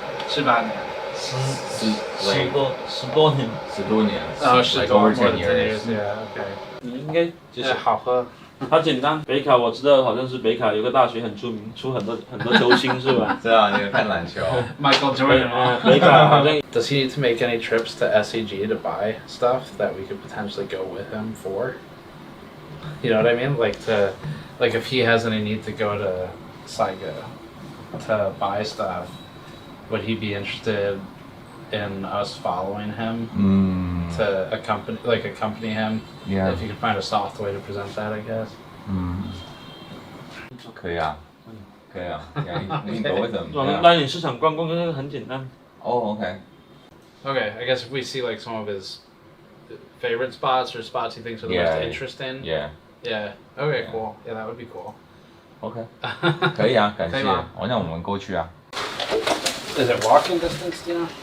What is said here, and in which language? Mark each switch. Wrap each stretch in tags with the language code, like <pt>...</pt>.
<zh>？18年。 10多年。 10多年。 10多</zh> <en>10 years. OK。</en> <zh>你应该就是好喝。它简单，北卡我知道，好像是北卡有个大学很出名，出很多球星是吧？知道，你有看篮球。 Michael Jordan。北卡好像。</zh> <en>Does he need to make any trips to SEG to buy stuff that we could potentially go with him for? You know what I mean? Like if he has any need to go to Saiga to buy stuff, would he be interested in us following him to accompany him? Yeah. If you could find a soft way to present that, I guess.</en> <zh>可以啊，可以啊，你</zh> <en>go with them.</en> <zh>我们带你市场观光，这个很简单。</zh> <en>Okay. Okay, I guess if we see like some of his favorite spots or spots he thinks are the most interesting. Yeah. Yeah. Okay, cool. Yeah, that would be cool.</en> <zh>Okay. 可以啊，感谢。那我们过去啊。</zh> <en>Is it walking distance, do you know?</en>